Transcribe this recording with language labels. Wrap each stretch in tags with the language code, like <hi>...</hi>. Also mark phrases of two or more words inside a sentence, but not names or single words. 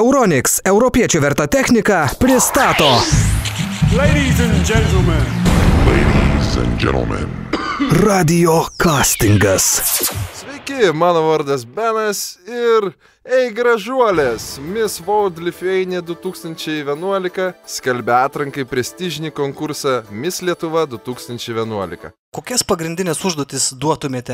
<lt>Euronics, europiečių verta technika, pristato.</lt> <en>Ladies and gentlemen. Ladies and gentlemen.</en> <lt>Radio castingas. Sveiki, mano vardas Benas ir ei gražuolės, Miss World Lithuania 2011 skelbia atrankai prestižinį konkursą Miss Lietuva 2011. Kokias pagrindinės užduotis duotumėte?</lt>